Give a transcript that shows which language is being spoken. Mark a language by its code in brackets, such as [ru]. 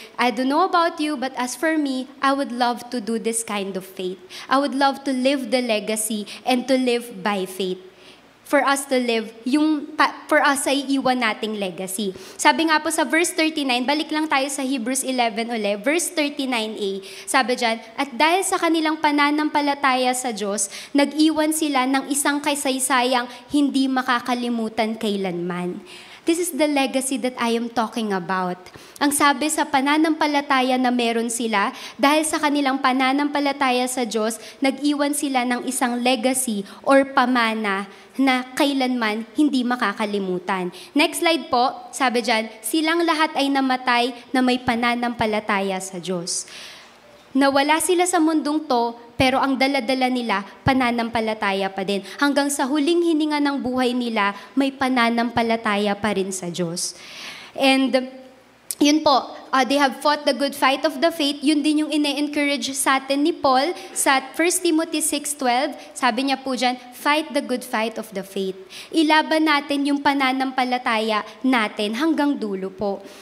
[en] I don't know about you, but as for me, I would love to do this kind of faith. I would love to live the legacy and to live by faith. for us to live, for us [tl] ay iwan nating [en] legacy. [tl] Sabi nga po sa verse 39, balik lang tayo sa Hebrews 11 ulit, verse 39a, sabi dyan, at dahil sa kanilang pananampalataya sa Diyos, nag-iwan sila ng isang kasaysayang hindi makakalimutan kailanman. [en] This is the legacy that I am talking about. [tl] Ang sabi sa pananampalataya na meron sila, dahil sa kanilang pananampalataya sa Diyos, nag-iwan sila ng isang legacy or pamana na kailanman hindi makakalimutan. [en] Next slide [tl] po, sabi dyan, silang lahat ay namatay na may pananampalataya sa Diyos. Nawala sila sa mundong to, pero ang dala-dala nila, pananampalataya pa din. Hanggang sa huling hininga ng buhay nila, may pananampalataya pa rin sa Diyos. And yun po, [en] they have fought the good fight of the faith. [tl] Yun din yung ine-encourage sa atin ni Paul sa 1 Timothy 6:12. Sabi niya po dyan, [en] fight the good fight of the faith. [tl] Ilaban natin yung pananampalataya natin hanggang dulo po.